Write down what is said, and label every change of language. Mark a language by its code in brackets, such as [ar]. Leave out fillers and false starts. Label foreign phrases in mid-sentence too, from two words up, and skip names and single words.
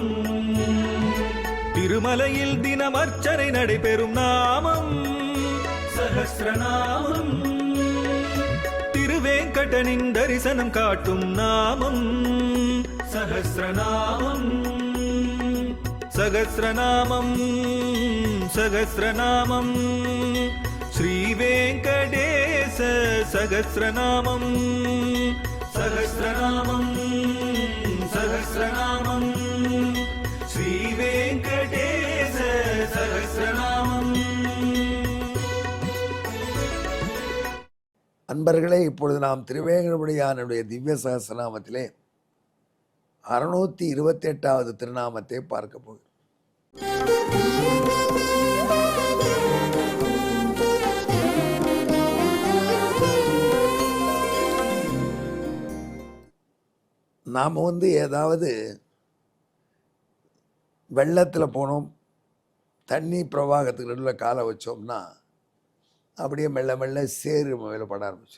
[ta] திருமலையில் தினம் அர்ச்சனை நடைபெறும் நாமம் சகஸ்ரநாமம். திருவேங்கடனின் தரிசனம் காட்டும் நாமம் சகஸ்ரநாமம். [sa] सहस्रनामं सहस्रनामं श्रीवेङ्कटेश सहस्रनामं सहस्रनामं सहस्रनामं श्रीवेङ्कटेश सहस्रनामं। [ta] அன்பர்களே, இப்பொழுது நாம் திருவேங்கடமுடியானுடைய திவ்ய சகஸ்ரநாமத்திலே 628வது திருநாமத்தை பார்க்க போகிறோம். நாம் ஏதாவது வெள்ளத்தில் போனோம், தண்ணி பிரவாகத்துக்கு நடுவில் காலை வச்சோம்னா அப்படியே மெல்ல மெல்ல சேறு மேலே பட ஆரம்பிச்சோம்.